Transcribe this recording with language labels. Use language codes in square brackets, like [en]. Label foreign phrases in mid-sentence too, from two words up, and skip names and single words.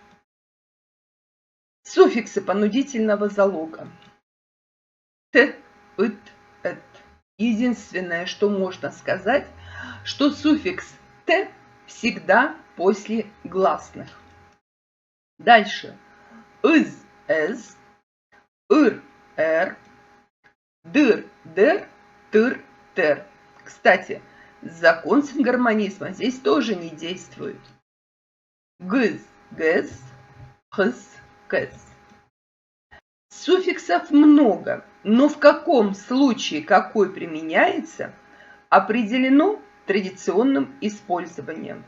[ru] Суффиксы понудительного залога. Т, ит, эт. Единственное, что можно сказать, что суффикс «т» всегда после гласных. Дальше. Из, эз, ыр, эр, дыр, дер, тыр, тер. Кстати, закон сингармонизма здесь тоже не действует. Гыз, гэз, хыз, кэз. Суффиксов много, но в каком случае какой применяется, определено традиционным использованием.